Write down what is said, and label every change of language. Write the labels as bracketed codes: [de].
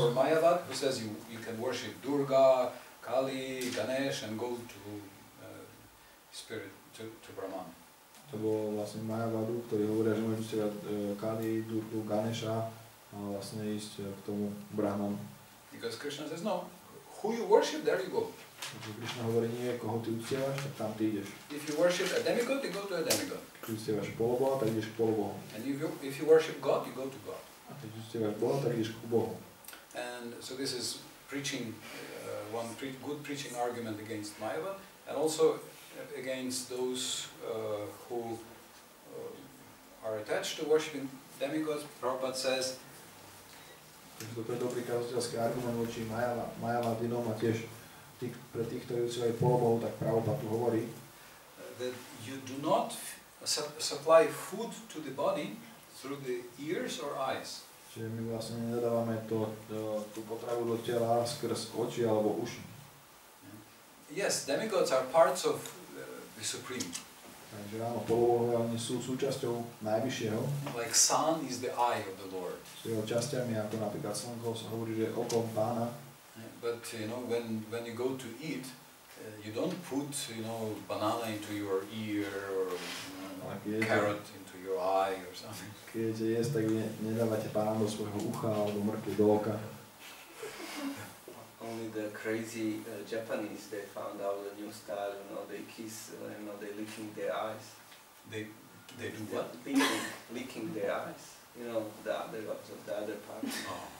[en] Or Mayavad, who says you can worship Durga, Kali, Ganesh, and go to spirit, to Brahman. [sk] To bolo vlastne Mayavadu, ktorí hovoria, že môžu uctievať Kali, Durgu, Ganesha a vlastne ísť k tomu Brahmanu. [en] Because Krishna says no, who you worship, there you go. [sk] Takže Krišna hovorí, nie koho ty uctievaš, tak tam ty ideš. [en] If you worship a demigod, you go to a demigod. [sk] Keď uctievaš poloboha, tak ideš k polobohu. [en] And if you worship God, you go to God. [sk] A keď uctievaš Boha, tak ideš k Bohu. [en] And so this is preaching, one good preaching argument against Mayavad, and also against those who are attached to worshiping demigods. Prabhupada says, [sk] takže toto je dobrý kazateľský argument voči Mayavadinom a tiež pre tých, ktorí uctievajú polobohu, tak Prabhupada tu hovorí, [en] that you do not supply food to the body through the ears or eyes. [sk] Čiže my vlastne nedávame tú potravu do tela skrz oči alebo uši. [en] Yes, demigods are parts of the Supreme. [sk] Takže áno, polobohovia, oni sú súčasťou Najvyššieho. [en] Like sun is the eye of the Lord. [sk] S jeho časťami, ako napríklad slnko sa hovorí, že okom Pána. [en] But you know, when you go to eat, you don't put banana into your ear or carrot into your eye or something. [sk] Keď jesť, tak nedávate Pána do svojho ucha alebo mrkvu do oka. [en] Only the crazy Japanese, they found out the new style, they kiss, they licking their eyes. They do what? Licking their eyes. The other part. Oh.